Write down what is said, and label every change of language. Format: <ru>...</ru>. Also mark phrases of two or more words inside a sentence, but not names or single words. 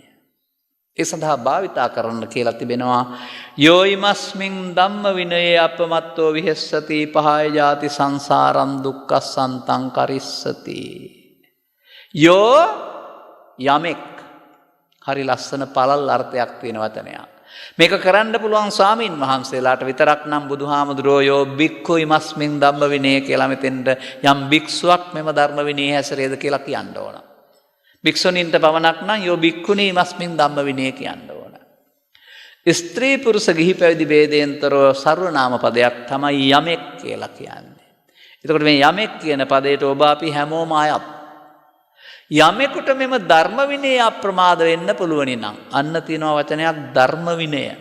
<si>ඒ සඳහා භාවිතා කරන්න කියලා තිබෙනවා</si> <pi>යෝයිමස්මින් ධම්ම විනයේ අපමත්තෝ විහෙස්සති පහය ජාති සංසාරං දුක්ඛසන්තං කරිස්සති.</pi> <si>යෝ යමෙක් හරි ලස්සන පළල් අර්ථයක් තියෙන වචනයක්. මේක කරන්න පුළුවන් ස්වාමීන් වහන්සේලාට විතරක් නම් බුදුහාමුදුරෝ</si> <pi>යෝ බික්ඛු ඉමස්මින් ධම්ම විනය</pi> <si>කියලා මෙතෙන්ට යම් භික්ෂුවක් මෙම ධර්ම විනයේ හැසිරෙද කියලා කියන්න ඕන. භික්ෂුණීන්ට පමණක් නම්</si> <pi>යෝ බික්ඛුනී ඉමස්මින් ධම්ම විනය</pi> <si>කියන්න ඕන. ස්ත්‍රී පුරුෂ ගිහි පැවිදි ભેදයෙන්තරව සර්වනාම පදයක් තමයි යමෙක් කියලා කියන්නේ. එතකොට මේ යමෙක් කියන පදයට ඔබ අපි හැමෝම අයත්. යමෙකුට මෙම ධර්ම විනය අප්‍රමාද වෙන්න පුළුවනි නම් අන්න තියෙනවා වචනයක් ධර්ම විනය.</si>